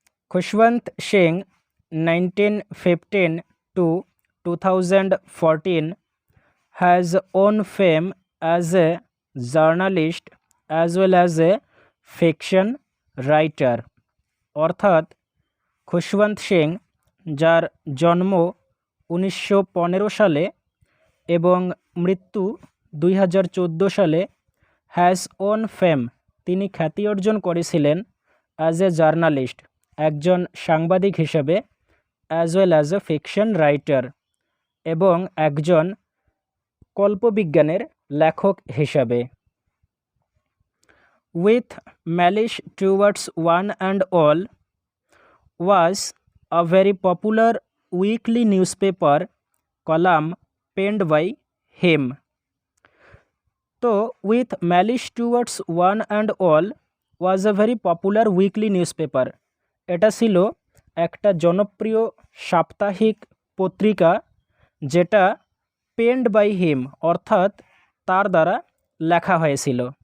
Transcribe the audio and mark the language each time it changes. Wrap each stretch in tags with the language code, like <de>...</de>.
<en>Khushwant Singh, 1915 to 2014, has won fame as a journalist as well as a fiction writer.</en> <bn>অর্থাৎ খুশবন্ত সিং, যার জন্ম 1915 সালে এবং মৃত্যু 2014 সালে,</bn> <en>has won fame,</en> <bn>তিনি খ্যাতি অর্জন করেছিলেন</bn> <en>as a journalist,</en> <bn>একজন সাংবাদিক হিসেবে,</bn> <en>as well as a fiction writer,</en> <bn>এবং একজন কল্পবিজ্ঞানের লেখক হিসাবে।</bn> <en>With malice towards one and all was a very popular weekly newspaper column penned by him.</en> <bn>তো</bn> <en>with malice towards one and all was a very popular weekly newspaper,</en> <bn>এটা ছিল একটা জনপ্রিয় সাপ্তাহিক পত্রিকা যেটা</bn> <en>penned by him</en> <bn>অর্থাৎ তার দ্বারা লেখা হয়েছিল।</bn>